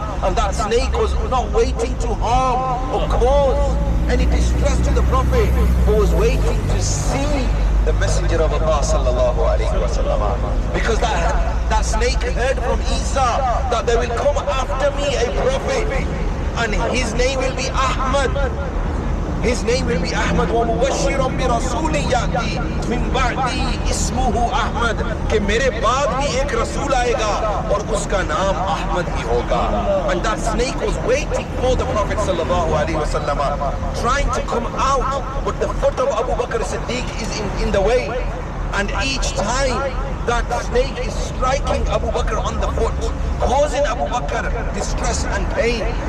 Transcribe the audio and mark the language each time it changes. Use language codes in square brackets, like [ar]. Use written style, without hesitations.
[en] And that snake was not waiting to harm or cause any distress to the Prophet, but was waiting to see the Messenger of Allah sallallahu alayhi wa sallam. Because that snake heard from Isa that there will come after me a Prophet, and his name will be Ahmad. His name will be Ahmad. [ar] وَمُبَشِّرًا بِرَسُولٍ يَأْتِي مِن بَعْدِي اسْمُهُ أحمد, [ur] کہ میرے بعد بھی ایک رسول آئے گا اور اس کا نام احمد ہی ہوگا. [en] And that snake was waiting for the Prophet sallallahu alaihi wasallam, trying to come out, but the foot of Abu Bakr Siddiq is in the way. And each time that snake is striking Abu Bakr on the foot, causing Abu Bakr distress and pain.